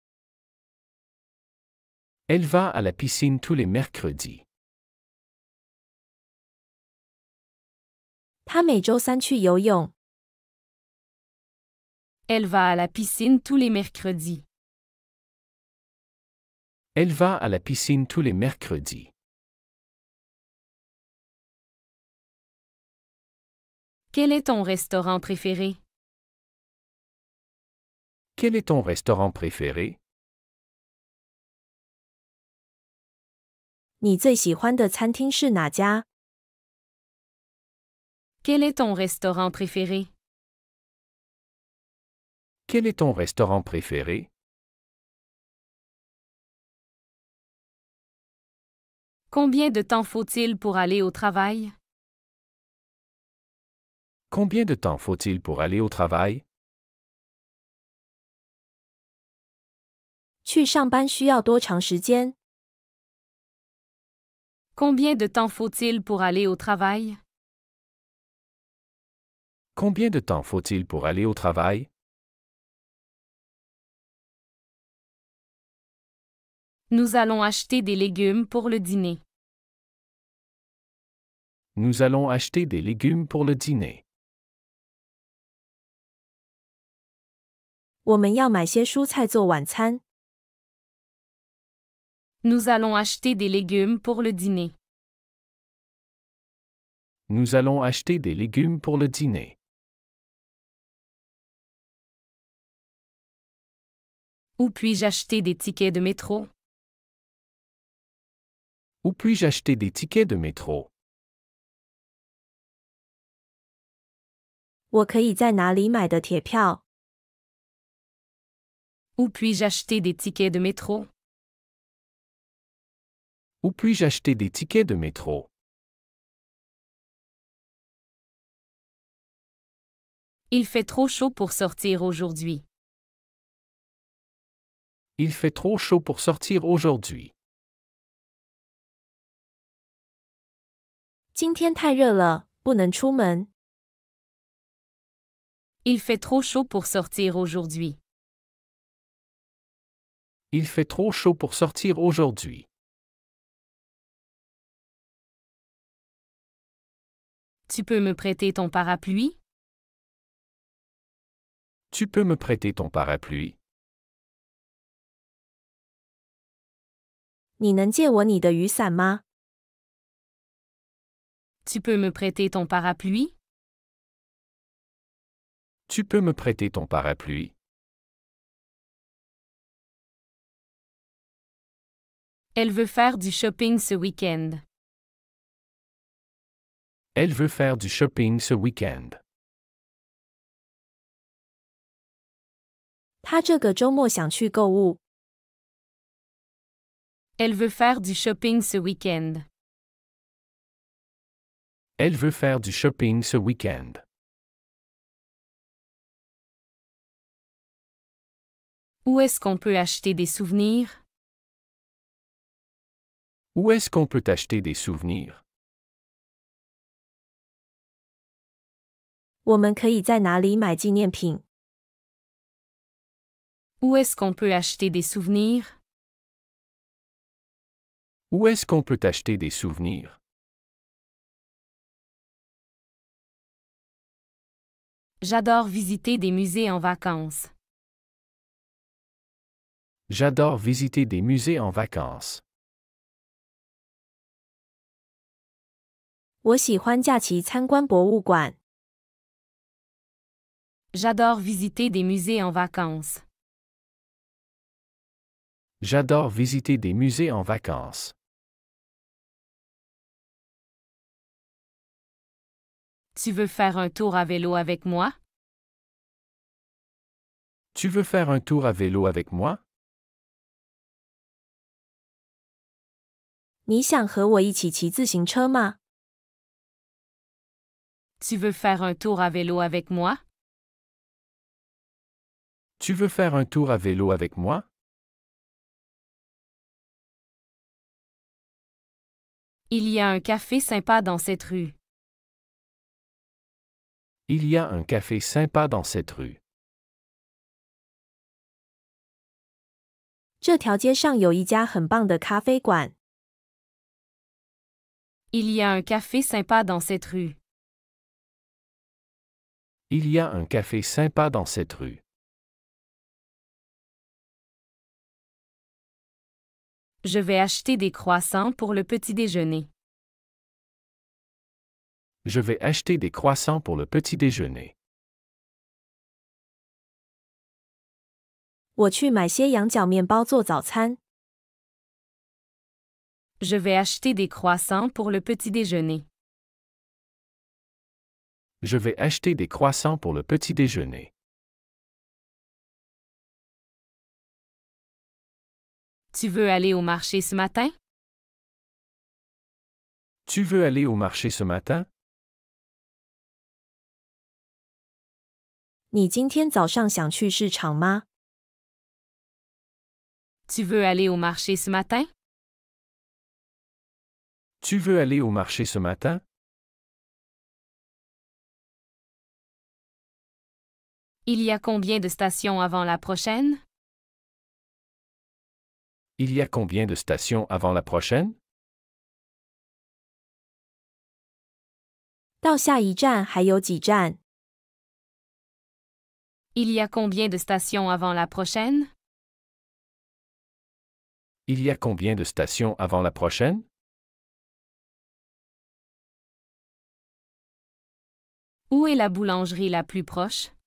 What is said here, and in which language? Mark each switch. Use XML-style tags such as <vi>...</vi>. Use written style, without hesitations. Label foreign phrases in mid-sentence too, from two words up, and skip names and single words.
<fr>Elle va à la piscine tous les mercredis.</fr> <zh>她每周三去游泳。</zh> <fr>Elle va à la piscine tous les mercredis. Elle va à la piscine tous les mercredis. Quel est ton restaurant préféré? Quel est ton restaurant préféré?</fr> <zh>你最喜欢的餐厅是哪家？</zh> <fr>Quel est ton restaurant préféré? Quel est ton restaurant préféré? Combien de temps faut-il pour aller au travail? Combien de temps faut-il pour aller au travail?</fr> <zh>去上班需要多长时间？</zh> <fr>Combien de temps faut-il pour aller au travail? Combien de temps faut-il pour aller au travail? Nous allons acheter des légumes pour le dîner. Nous allons acheter des légumes pour le dîner.</fr> <zh>我们要买些蔬菜做晚餐。</zh> <fr>Nous allons acheter des légumes pour le dîner. Nous allons acheter des légumes pour le dîner. Où puis-je acheter des tickets de métro? Où puis-je acheter des tickets de métro?</fr> <zh>我可以在哪里买的铁票？</zh> <fr>Où puis-je acheter des tickets de métro? Où puis-je acheter des tickets de métro? Il fait trop chaud pour sortir aujourd'hui. Il fait trop chaud pour sortir aujourd'hui.</fr> <zh>今天太热了，不能出门。</zh> <fr>Il fait trop chaud pour sortir aujourd'hui. Il fait trop chaud pour sortir aujourd'hui. Tu peux me prêter ton parapluie? Tu peux me prêter ton parapluie?</fr> <zh>你能借我你的雨伞吗？</zh> <fr>Tu peux me prêter ton parapluie? Tu peux me prêter ton parapluie? Elle veut faire du shopping ce week-end. Elle veut faire du shopping ce week-end.</fr> <zh>她这个周末想去购物。</zh> <fr>Elle veut faire du shopping ce week-end. Elle veut faire du shopping ce week-end. Où est-ce qu'on peut acheter des souvenirs? Où est-ce qu'on peut acheter des souvenirs?</fr> <zh>我们可以在哪里买纪念品？</zh> <fr>Où est-ce qu'on peut acheter des souvenirs? Où est-ce qu'on peut acheter des souvenirs? J'adore visiter des musées en vacances. J'adore visiter des musées en vacances.</fr> <zh>我喜欢假期参观博物馆。</zh> <fr>J'adore visiter des musées en vacances. J'adore visiter des musées en vacances. Tu veux faire un tour à vélo avec moi? Tu veux faire un tour à vélo avec moi?</fr> <zh>你想和我一起骑自行车吗？</zh> <fr>Tu veux faire un tour à vélo avec moi? Tu veux faire un tour à vélo avec moi? Il y a un café sympa dans cette rue. Il y a un café sympa dans cette rue.</fr> <zh>这条街上有一家很棒的咖啡馆。</zh> <fr>Il y a un café sympa dans cette rue. Il y a un café sympa dans cette rue. Je vais acheter des croissants pour le petit déjeuner. Je vais acheter des croissants pour le petit déjeuner.</fr> <zh>我去买些羊角面包做早餐。</zh> <fr>Je vais acheter des croissants pour le petit déjeuner. Je vais acheter des croissants pour le petit déjeuner. Tu veux aller au marché ce matin? Tu veux aller au marché ce matin?</fr> <zh>你今天早上想去市场吗？</zh> <fr>Tu veux aller au marché ce matin? Tu veux aller au marché ce matin? Il y a combien de stations avant la prochaine? Il y a combien de stations avant la prochaine?</fr> <zh>到下一站还有几站？</zh> <fr>Il y a combien de stations avant la prochaine? Il y a combien de stations avant la prochaine? Où est la boulangerie la plus proche?</fr>